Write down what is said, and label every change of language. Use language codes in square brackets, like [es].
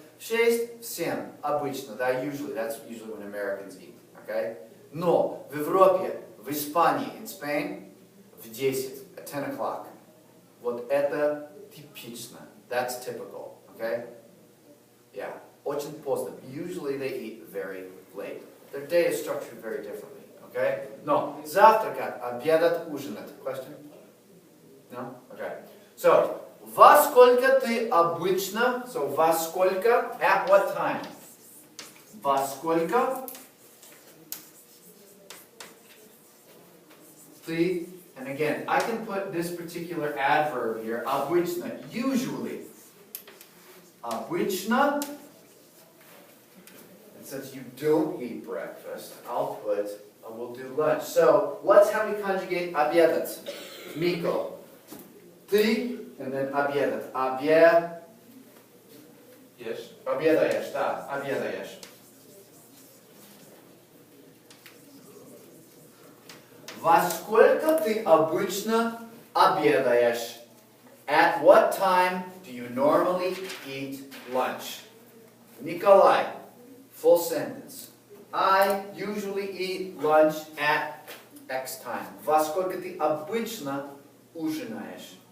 [ru] В 6, в 7, обычно, да, [en] that's usually when Americans eat, okay? [ru] Но в Европе, в Испании, [en] in Spain, [ru] в 10, [en] at 10 o'clock. [ru] Вот это типично, [en] that's typical, okay? [ru] Yeah, очень поздно. [en] Usually they eat very late. Their day is structured very differently, okay? [ru] Но завтракать, обедать, ужинать. [en] Question? No? Okay. [ru] So, во сколько ты обычно, so во сколько, [en] at what time? [ru] Во сколько ты, [en] and again, I can put this particular adverb here, обычно, usually. [ru] Обычно, [en] and since you don't eat breakfast, we'll do lunch. So, let's how we conjugate обедать. Mikko. [ru] Ты, [en] and then обедать. Yes. [ru] Обедаешь, да, обедаешь. Во сколько ты обычно обедаешь? [en] At what time do you normally eat lunch? Nikolai, full sentence. I usually eat lunch at X time. [ru] Во сколько ты обычно ужинаешь?